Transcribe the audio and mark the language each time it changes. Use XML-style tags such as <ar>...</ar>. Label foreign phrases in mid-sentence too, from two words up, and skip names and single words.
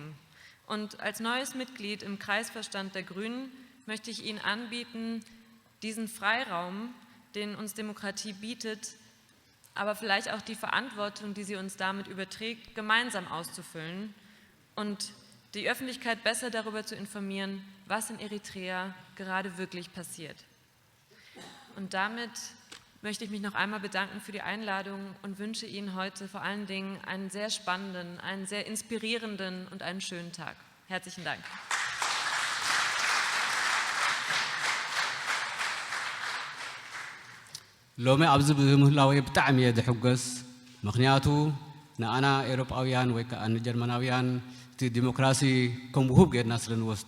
<de>Und als neues Mitglied im Kreisvorstand der Grünen möchte ich Ihnen anbieten, diesen Freiraum, den uns Demokratie bietet, aber vielleicht auch die Verantwortung, die sie uns damit überträgt, gemeinsam auszufüllen und die Öffentlichkeit besser darüber zu informieren, was in Eritrea gerade wirklich passiert. Und damit möchte ich mich noch einmal bedanken für die Einladung und wünsche Ihnen heute vor allen Dingen einen sehr spannenden, einen sehr inspirierenden und einen schönen Tag. Herzlichen Dank.</de> <ti>ሎሚ ኣብዚ ብምህላዊ ብጣዕሚ እየ ዝሕጎስ ምክንያቱ ንኣና ኤውሮጳውያን ወይ ከዓ ንጀርመናውያን እቲ ዲሞክራሲ ከም ውሁብ ጌርና ስለ ንወስዶ</ti>